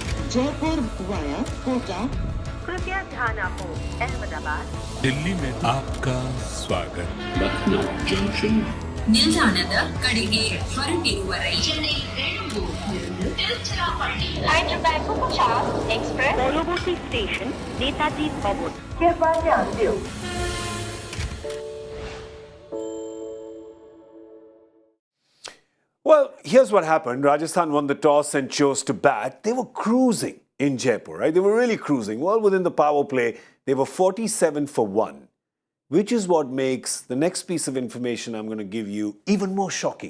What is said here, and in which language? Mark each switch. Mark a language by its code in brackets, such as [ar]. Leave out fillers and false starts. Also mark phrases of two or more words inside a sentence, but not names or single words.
[hi] जयपुर वाया कोटा। कृपया ध्यान आपको अहमदाबाद दिल्ली में आपका स्वागत. Lucknow Junction. [kn] ನಿಲ್ದಾಣದ ಕಡೆಗೆ ಹೊರಟಿರುವರೈ [bn] পরবর্তী স্টেশন নেতাজি ভবন. [hi] कृपया ध्यान दियो. [en] Well, here's what happened. Rajasthan won the toss and chose to bat. They were cruising in Jaipur, right? They were really cruising. Well, within the power play, they were 47 for 1, which is what makes the next piece of information I'm going to give you even more shocking.